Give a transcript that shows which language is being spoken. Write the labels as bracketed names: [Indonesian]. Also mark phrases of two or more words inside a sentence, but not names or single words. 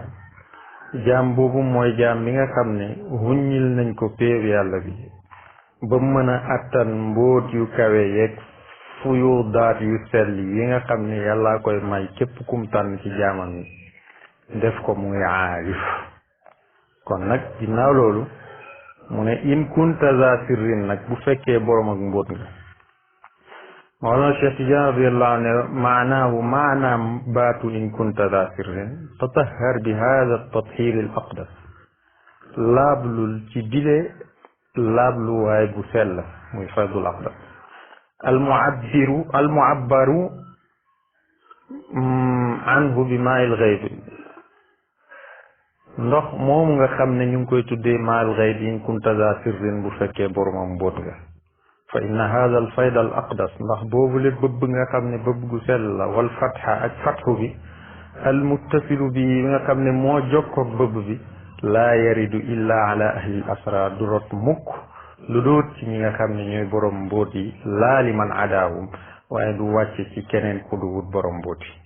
[Wolof] jaam boobu mooy jaam bi nga xam ne huññil nañ ko péeb yàlla bi ba mën a attan mbóot yu kawe yeeg fuyu daat yu sell yi nga xam ne yàllaa koy may képp kum tànn ci jaamam yi def ko muy aarif. kon nag ginnaaw loolu mu ne [Arabic] إن كنت ذا سر [Wolof] nag bu fekkee borom ak mbóot nga. [Arabic] Mawlana Cheikh Tidiane رضي الله عنه معناه [Wolof] maanaam baatu [Arabic] إن كنت ذا سر تطهر بهذا التطهير الأقدس. [Wolof] laablul ci bile laabluwaay bu sell muy [Arabic] الفيض الأقدس. المعبر عنه بماء الغيب. [Wolof] ndox moomu nga xam ne ñu ngi koy tuddee [Arabic] ماء الغيب إن كنت ذا سر [Wolof] bu fekkee boromam mbóot nga. [Arabic] فإن هذا الفيض الأقدس [Wolof] ndax boobu le bëbb nga xam ne bëbb gu sell la, wal fatxa ak fatxu bi [Arabic] المتصل [Wolof] bi nga xam ne moo jokkoog bëbb bi [Arabic] لا يرد إلا على أهل الأسرار [Wolof] du rot mukk lu doot ci ñi nga xam ne ñooy borom mbóot yi, [Arabic] لا لمن عداهم [Wolof] waaye du wàcce ci keneen ku duwut borom mbóot yi.